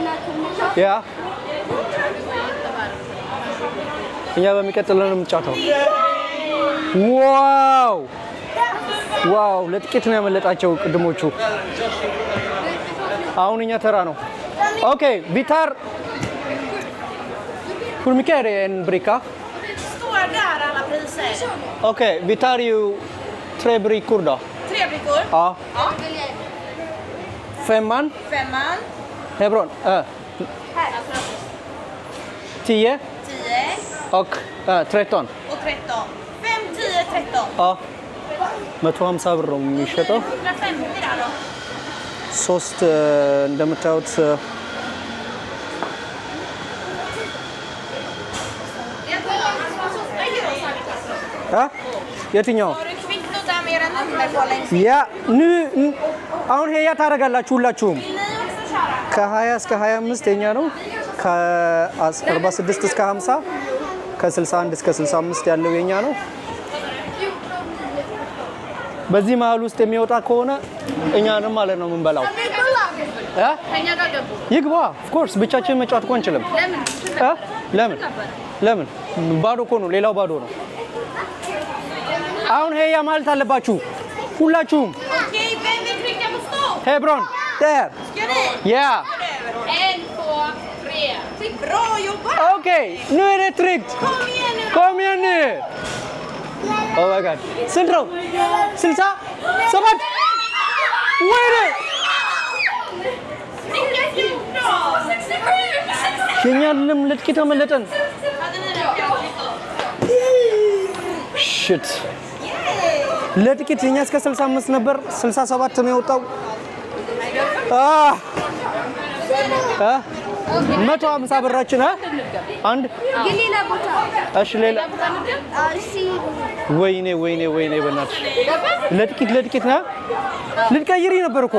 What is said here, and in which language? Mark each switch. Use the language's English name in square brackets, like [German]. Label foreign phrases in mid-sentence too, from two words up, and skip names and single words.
[Amharic] ያ እኛ በሚቀጥለው ነው የምንጫወተው ዋው ለጥቂት ነው ያመለጣቸው ቅድሞቹ አሁን እኛ ተራ ነው ኦኬ ቪታር [Swedish] hur mycket är det en bricka? Står där alla priser. Okej, vi tar ju 3 brickor då. 3 brickor? Ja. Ja. 5 man. 5 man. Hebron. Här. 10. 10. Och 13. Och 13. 5, 10, 13. [Amharic] Ja. 150 ብር ነው የሚሸጠው [Swedish] 150 där då. [Amharic] ሶስት እንደምታዩት የትኛው [Swedish] Har du kvittot där med era nummer på längst? [Amharic] ያ አሁን ሄያ ታደርጋላችሁ ሁላችሁም [Swedish] Vill ni också köra? [Amharic] ከ20 እስከ 25 የኛ ነው ከ46 እስከ 50 ከ61 እስከ 65 ያለው የኛ ነው በዚህ መሃል ውስጥ የሚወጣ ከሆነ እኛንም ማለት ነው የምንበላው [Swedish] Pengar där gubbo. [Amharic] ይግባ [English] of course [Amharic] ብቻችን መጫወት እኮ አንችልም ለምን ባዶ እኮ ነው ሌላው ባዶ ነው አሁን ሄያ ማለት አለባችሁ ሁላችሁም [Swedish] Okej, vem vill trycka på stopp? ሄብሮን där Ska ni? [Amharic] ያ [Swedish] 1, 2, 3. Bra jobbat! okej nu är det tryggt kom igen nu [English] oh my god [Amharic] ስንት ነው 60 7 ወይኔ [Swedish] Snicka 14! 67! [Amharic] የኛ ልም ለጥቂት ተመለጠን [Swedish] Hade ni det? [Amharic] ሽት ለጥቂት የኛ እስከ 65 ነበር 67 ነው የወጣው 150 ብራችን አንድ ገሊላ ቦታ እሺ ሌላ ወይኔ በእናትሽ ለጥቂት ና ልትቀይሪ ነበር እኮ